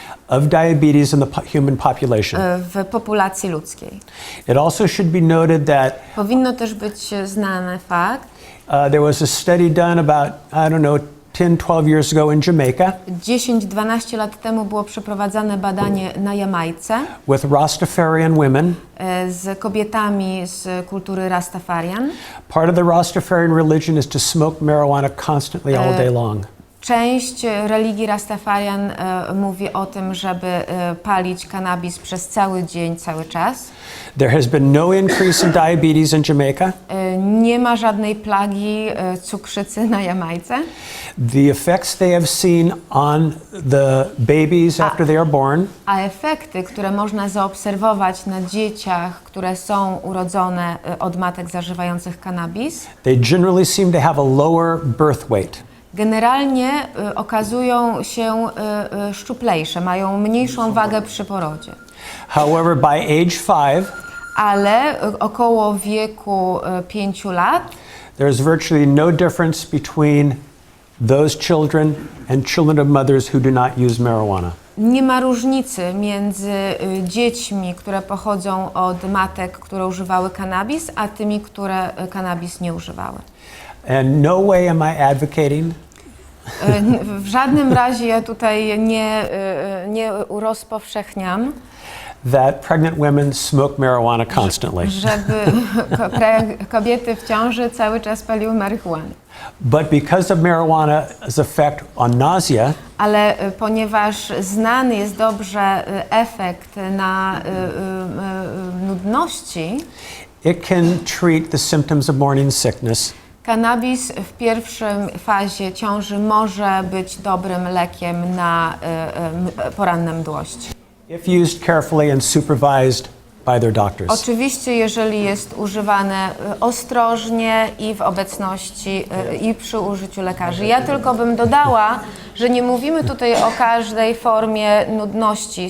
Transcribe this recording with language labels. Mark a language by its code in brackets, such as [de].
[en] of diabetes in the human population. [pl] w populacji ludzkiej. [en] It also should be noted that [pl] Powinno też być znany fakt, [en] there was a study done about, I don't know, 10-12 years ago in Jamaica [pl] 10-12 lat temu było przeprowadzane badanie na Jamajce [en] with Rastafarian women. [pl] z kobietami z kultury Rastafarian. [en] Part of the Rastafarian religion is to smoke marijuana constantly all day long. [pl] Część religii Rastafarian mówi o tym, żeby palić cannabis przez cały dzień, cały czas. [en] There has been no increase in diabetes in Jamaica. [pl] Nie ma żadnej plagi cukrzycy na Jamajce. [en] The effects they have seen on the babies after they are born [pl] A efekty, które można zaobserwować na dzieciach, które są urodzone od matek zażywających cannabis, [en] they generally seem to have a lower birth weight. [pl] generalnie okazują się szczuplejsze, mają mniejszą wagę przy porodzie. [en] However, by age 5, [pl] Ale około wieku 5 lat [en] there's virtually no difference between those children and children of mothers who do not use marijuana. [pl] nie ma różnicy między dziećmi, które pochodzą od matek, które używały cannabis, a tymi, które cannabis nie używały. [en] And no way am I advocating [pl] W żadnym razie ja tutaj nie rozpowszechniam, [en] that pregnant women smoke marijuana constantly. [pl] żeby kobiety w ciąży cały czas paliły marihuanę. [en] But because of marijuana's effect on nausea, [pl] Ale ponieważ znany jest dobrze efekt na nudności, [en] it can treat the symptoms of morning sickness. [pl] Cannabis w pierwszej fazie ciąży może być dobrym lekiem na poranne mdłości. [en] If used carefully and supervised by their doctors. [pl] Oczywiście, jeżeli jest używane ostrożnie i w obecności i przy użyciu lekarzy. Ja tylko bym dodała, że nie mówimy tutaj o każdej formie nudności.